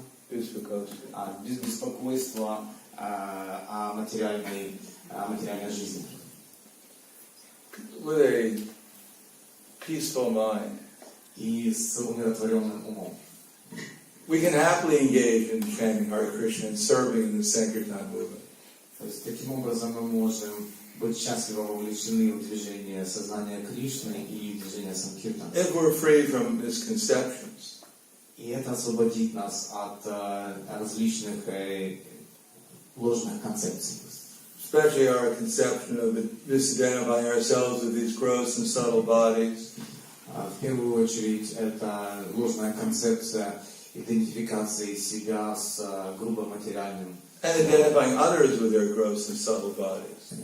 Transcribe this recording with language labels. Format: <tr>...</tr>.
<ru>Без беспокойства о материальной жизни.</ru> <en>With a peaceful mind,</en> <ru>И с умиротворенным умом.</ru> <en>we can happily engage in chanting Hare Krishna and serving in the Sankirtan movement.</en> <ru>То есть таким образом мы можем быть счастливо вовлечены в движение сознания Кришны и движение Санкиртана.</ru> <en>If we're free from misconceptions.</en> <ru>И это освободит нас от различных ложных концепций.</ru> <en>Especially our conception of misidentifying ourselves with these gross and subtle bodies.</en> <ru>В первую очередь, это ложная концепция идентификации себя с грубо материальным.</ru> <en>And identifying others with their gross and subtle bodies.</en>